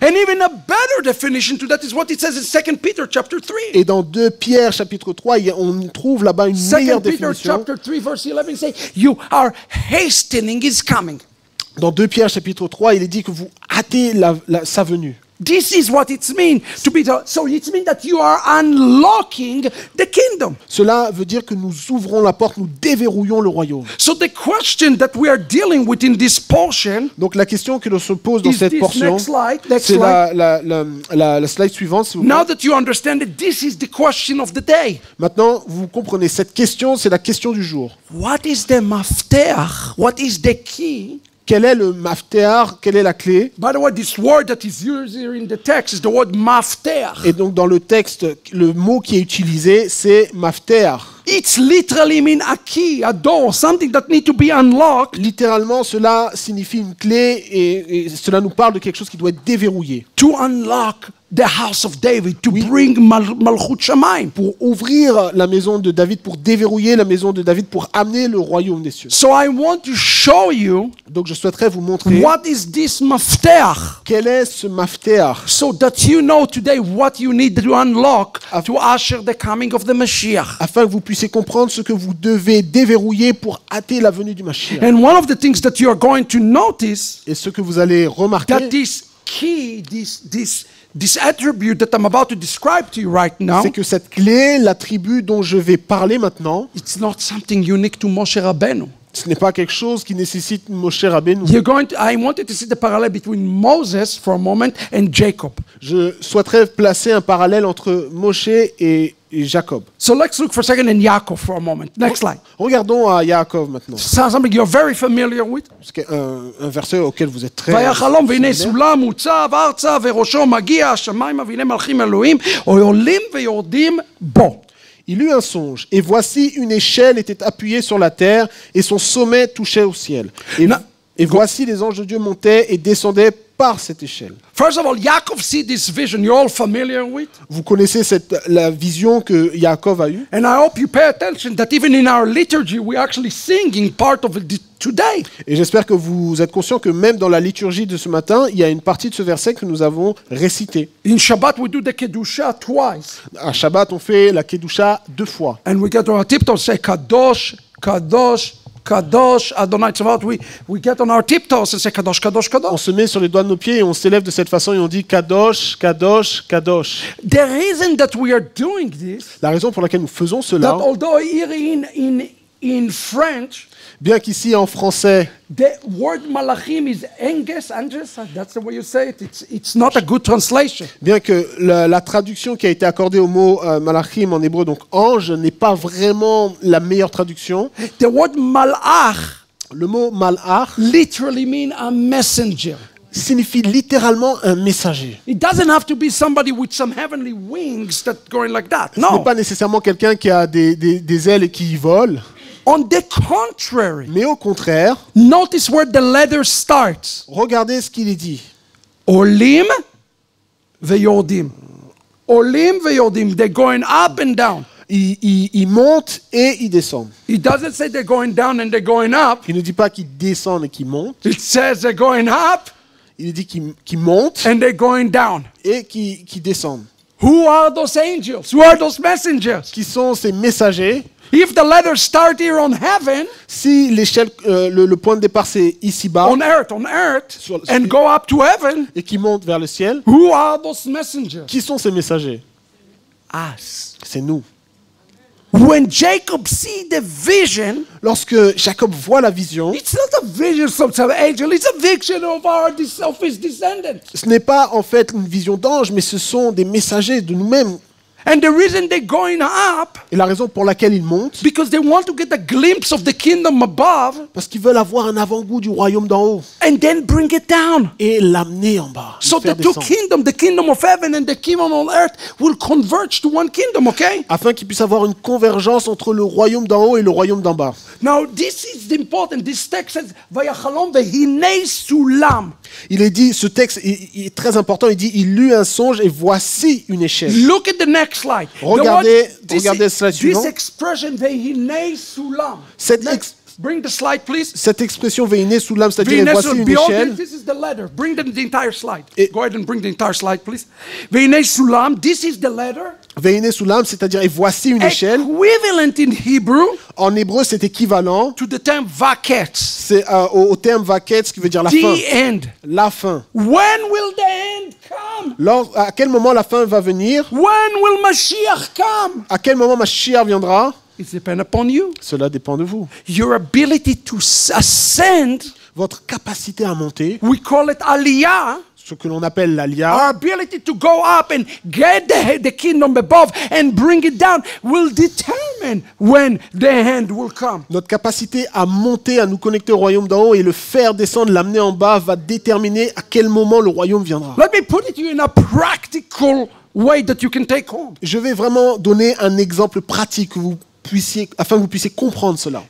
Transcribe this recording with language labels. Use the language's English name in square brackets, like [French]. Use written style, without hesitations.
[English] And even a better definition to that is what it says in 2 Peter chapter 3. [French] Et dans 2 Pierre chapitre 3, on trouve là-bas une [English] 2 [French] meilleure [English] Peter [French] définition. [English] chapter 3 verse 11 say, you are hastening his coming. [French] Dans 2 Pierre chapitre 3, il est dit que vous hâtez sa venue. [English] This is what it means to be. So it means that you are unlocking the kingdom. [French] Cela veut dire que nous ouvrons la porte, nous déverrouillons le royaume. [English] So the question that we are dealing with in this portion [French] Donc la question que l'on se pose dans [English] is [French] cette [English] this [French] portion, [English] next slide. [French] c'est la slide suivante, s'il vous plaît. [English] Now that you understand it, this is the question of the day. [French] Maintenant, vous comprenez, cette question, c'est la question du jour. [English] What is the mafteach? What is the key? [French] Quel est le mafteach? Quelle est la clé? [English] By the way, this word that is used here in the text is the word mafteach. [French] Et donc dans le texte, le mot qui est utilisé, c'est mafteach. [English] It's literally mean a key, a door, something that need to be unlocked [French] Littéralement, cela signifie une clé et cela nous parle de quelque chose qui doit être déverrouillé. [English] to unlock the house of David, to bring Malchut Shamayim. [French] Pour ouvrir la maison de David, pour déverrouiller la maison de David, pour amener le royaume des cieux. [English] So I want to show you [French] Donc je souhaiterais vous montrer [English] what is this mafteach, [French] quel est ce mafteach, [English] so that you know today what you need to unlock to usher the coming of the Mashiach. [French] afin que vous puissiez comprendre ce que vous devez déverrouiller pour hâter la venue du Mashiach. [English] And one of the things that you are going to notice [French] Et ce que vous allez remarquer, [English] that this key, this attribute that I'm about to describe to you right now, [French] c'est que cette clé, l'attribut dont je vais parler maintenant, [English] it's not something unique to Moshe Rabbeinu. [French] ce n'est pas quelque chose qui nécessite Moshe Rabbeinu. [English] I wanted to see the parallel between Moses for a moment and Jacob. [French] Je souhaiterais placer un parallèle entre Moshe et Jacob. [English] So let's look for a second in Yaakov for a moment. Next slide. [French] Regardons à Yaakov maintenant. [English] Something you're very familiar with. [French] C'est un verset auquel vous êtes très... [Hebrew] ויחלום והנה [French] familier. [Hebrew] סולם מוצב ארצה וראשו מגיע השמיימה והנה מלכים אלוהים עולים ויורדים בו. [French] Il eut un songe, et voici une échelle était appuyée sur la terre, et son sommet touchait au ciel. Et voici les anges de Dieu montaient et descendaient par cette échelle. [English] First of all, Yaakov see this vision you're all familiar with. [French] Vous connaissez la vision que Yaakov a eue. [English] And I hope you pay attention that even in our liturgy we're actually singing part of it today. [French] Et j'espère que vous êtes conscient que même dans la liturgie de ce matin, il y a une partie de ce verset que nous avons récité. [English] In Shabbat we do the Kedusha twice. [French] À Shabbat, on fait la Kedusha 2 fois. [English] And we get on our tiptoes, say [Hebrew] Kadosh, Kadosh, Kadosh, Adonai Tzavaot. [English] We get on our tiptoes and say Kadosh, Kadosh, [French] On [English] Kadosh. [French] se met sur les doigts de nos pieds et on s'élève de cette façon et on dit Kadosh, Kadosh, Kadosh. [English] The reason that we are doing this, [French] La raison pour laquelle nous faisons [English] that [French] cela, [English] although here in French, [French] bien qu'ici en français, [English] the word malachim is anges, that's the way you say it. It's not a good translation. [French] bien que la traduction qui a été accordée au mot malachim en hébreu, donc ange, n'est pas vraiment la meilleure traduction. [English] The word malach [French] Le mot malach [English] literally means a messenger. [French] signifie littéralement un messager. [English] It doesn't have to be somebody with some heavenly wings that going like that. [French] Ce n'est [English] No. [French] pas nécessairement quelqu'un qui a des ailes et qui vole, [English] On the contrary, [French] mais au contraire, [English] notice where the letter starts. [French] regardez ce qu'il est dit. [Hebrew] Olim veyordim. Olim veyordim. [English] They're going up and down. [French] Ils montent et ils descendent. [English] It doesn't say they're going down and they're going up. [French] Il ne dit pas qu'ils descendent et qu'ils montent. [English] It says they're going up [French] Il dit qu'ils montent [English] and they're going down. [French] et qu'ils descendent. [English] Who are those angels? Who are those messengers? [French] Qui sont ces messagers? [English] If the letters start here on heaven, [French] Si l'échelle, le point de départ c'est ici-bas [English] on earth, [French] Sur- [English] and go up to heaven, [French] et qui montent vers le ciel, [English] who are those messengers? [French] qui sont ces messagers? [English] Us. [French] C'est nous. [English] When Jacob see the vision, [French] Lorsque Jacob voit la vision, [English] it's not a vision of some angel, it's a vision of his descendants. [French] ce n'est pas en fait une vision d'ange, mais ce sont des messagers de nous-mêmes. [English] And the reason they're going up, [French] Et la raison pour laquelle ils montent, [English] because they want to get a glimpse of the kingdom above [French] parce qu'ils veulent avoir un avant-goût du royaume d'en haut [English] and then bring it down. [French] et l'amener en bas. [English] So [French] le faire [English] the two [French] descendre. [English] kingdoms, the kingdom of heaven and the kingdom on earth, will converge to one kingdom, okay? [French] Afin qu'ils puissent avoir une convergence entre le royaume d'en haut et le royaume d'en bas. [English] Now, this is important. This text says, [Hebrew] Vayachalom vehinei sulam. [French] Il est dit, ce texte il est très important, il dit, il eut un songe et voici une échelle. [English] Look at the next slide. [French] Regardez [English] This [French] le slide suivant. [English] expression, vehinei sulam. [French] Cette, [English] Next. Bring the slide, please. [French] Cette expression Veine Sulam, c'est-à-dire et voici une [English] Behold, [French] échelle. [English] this is the ladder. Bring the entire slide. [French] Et- [English] Go ahead and bring the entire slide, please. Veine Sulam, this is the ladder. [French] Veine Sulam, c'est-à-dire et voici une échelle. [English] Equivalent in Hebrew [French] En hébreu, c'est équivalent. [English] to the term vaketz. [French] C'est au terme vaket, ce qui veut dire la fin. [English] The end. [French] La fin. [English] When will the end come? [French] À quel moment la fin va venir? [English] When will Mashiach come? [French] À quel moment Mashiach viendra? [English] It depends upon you. [French] Cela dépend de vous. [English] Your ability to ascend, [French] Votre capacité à monter, [English] we call it aliyah. [French] ce que l'on appelle l'aliyah, [English] Our ability to go up and get the kingdom above and bring it down will determine when the end will come. [French] notre capacité à monter, à nous connecter au royaume d'en haut et le faire descendre, l'amener en bas, va déterminer à quel moment le royaume viendra. [English] Let me put it to you in a practical way that you can take home. [French] Je vais vraiment donner un exemple pratique afin que vous puissiez comprendre cela.